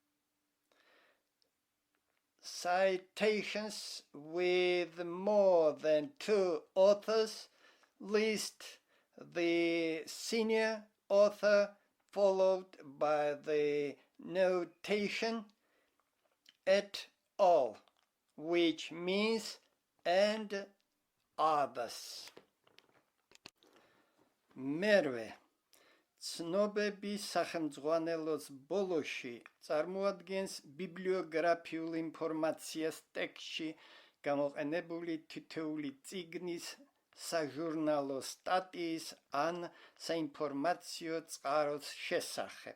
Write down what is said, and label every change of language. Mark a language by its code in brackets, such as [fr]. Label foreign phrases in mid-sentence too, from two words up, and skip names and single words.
[en] Citations with more than 2 authors list the senior author followed by the notation [la] et al., [en] which means and others. [ka] მერვე, ცნობების სახელმძღვანელოს ბოლოში წარმოადგენს ბიბლიოგრაფიულ ინფორმაციას ტექსტში გამოყენებული თითოეული წიგნის, საჟურნალო სტატიის ან საინფორმაციო წყაროს შესახებ.